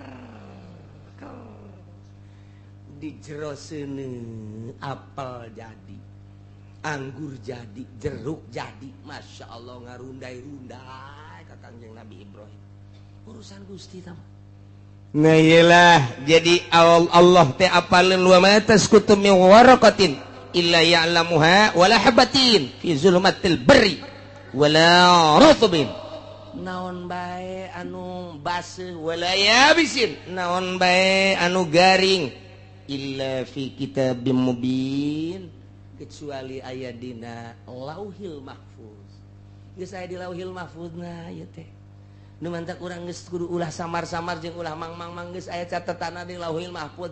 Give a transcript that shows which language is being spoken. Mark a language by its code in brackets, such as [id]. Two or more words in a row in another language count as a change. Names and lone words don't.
[su] di jero seuneu apel jadi anggur jadi jeruk jadi [ar] ما شاء الله [su] ngarundai-rundai ka Kangjeng Nabi Ibrahim urusan Gusti tah nah iyalah jadi Allah teh apalin [ar] وما تسقط من ورقة إلا يعلمها ولا حبة في ظلمات البر ولا رطب [su] naon bae anu baseuh [ar] ولا يابس [su] naon bae anu garing [ar] إلا في كتاب مبين [su] kecuali aya dina lauhil mahfuz geus aya di lauhil mahfuzna ieu teh nu mantak urang geus kudu ulah samar-samar jeung ulah mang-mang geus aya catetanna di Lauhil Mahfuz.